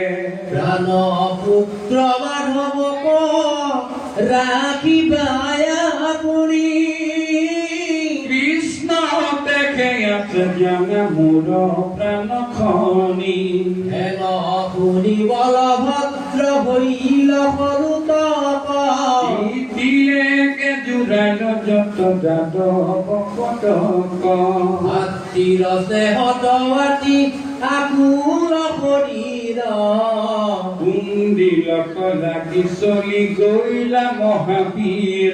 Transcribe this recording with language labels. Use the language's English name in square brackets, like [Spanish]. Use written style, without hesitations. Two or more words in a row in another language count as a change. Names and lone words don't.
[Assamese] প্রাণ পুত্র মাধব রাখিবায় আপনি কৃষ্ণ দেখে আছে জানা মোর প্রাণ খনি হেন শুনি বলভদ্র হইল সৰু তপ দিলেকে জুড়াইল যত যাদব কটক হাতীৰ দেহতী আকুল শৰীৰ কুন্দিলক লাগি চলি গৈলা মহাবীৰ